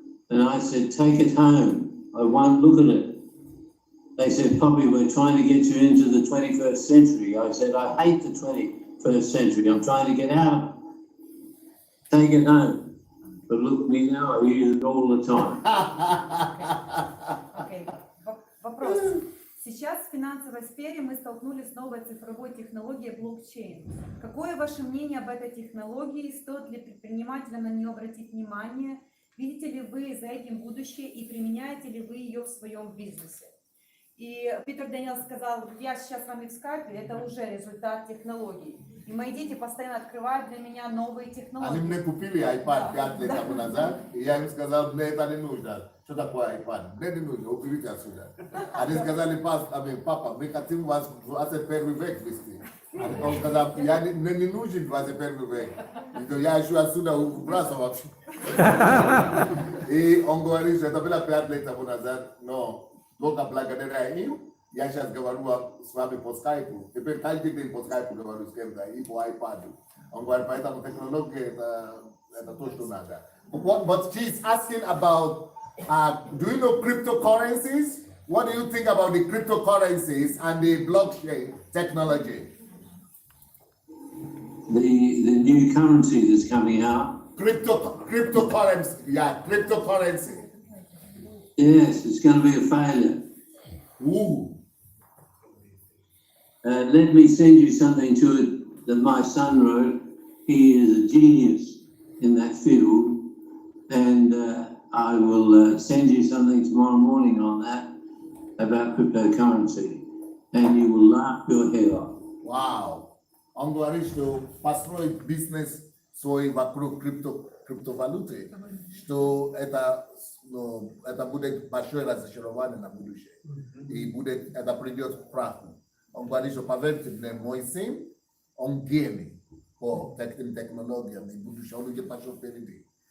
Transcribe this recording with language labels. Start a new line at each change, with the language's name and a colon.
English: And I said, take it home. I won't look at it. They said, Poppy, we're trying to get you into the 21st century. I said, I hate the 21st century. I'm trying to get out of it. Take it home. But look at me now, I use it all the time.
Russian: Окей. Вопрос. Сейчас в финансовой сфере мы столкнулись с новой цифровой технологией блокчейн. Какое ваше мнение об этой технологии? Стоит ли предпринимателям на нее обратить внимание? Видите ли вы за этим будущее и применяете ли вы ее в своем бизнесе? И Питер Дениелс сказал, я сейчас с вами в скайпе, это уже результат технологий. И мои дети постоянно открывают для меня новые технологии. Они мне купили iPad 5 лет тому назад, и я им сказал, мне это не нужно. Что такое iPad? Мне не нужно, уберите отсюда. Они сказали, папа, мы хотим вас в 21 век вести. Он сказал, мне не нужен 21 век. Я ищу отсюда убраться вообще. И он говорит, что это было 5 лет тому назад, но только благодаря им, я сейчас говорю с вами по скайпу. Теперь каждый день по скайпу говорю с кем-то и по iPad. Он говорит, поэтому технология это то, что надо.
English: But she's asking about, do you know cryptocurrencies? What do you think about the cryptocurrencies and the blockchain technology? The new currency that's coming out. Cryptocurrency, yeah, cryptocurrency. Yes, it's going to be a failure. Ooh. Let me send you something to it that my son wrote. He is a genius in that field, and I will send you something tomorrow morning on that about cryptocurrency, and you will laugh your head off. Wow.
Russian: Он говорит, что построить бизнес свой вокруг криптовалюты, что это будет большое разочарование на будущее. И это придет к праху. Он говорит, что поверьте мне, мой сын, он гений по таким технологиям, и будущее, он уже пошел впереди.